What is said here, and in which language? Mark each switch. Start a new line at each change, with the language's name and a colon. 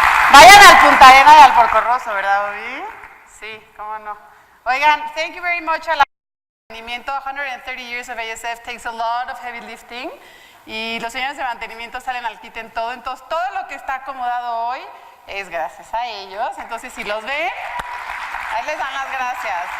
Spanish: Vayan al Punta Arena y al Porcorroso, ¿verdad, Bobby? Sí, cómo no. Oigan,
English: thank you very much
Spanish: a la mantenimiento.
English: 130 years of ASF takes a lot of heavy lifting.
Spanish: Y los señores de mantenimiento salen al quite en todo. Entonces, todo lo que está acomodado hoy es gracias a ellos. Entonces, si los ven, ahí les dan las gracias.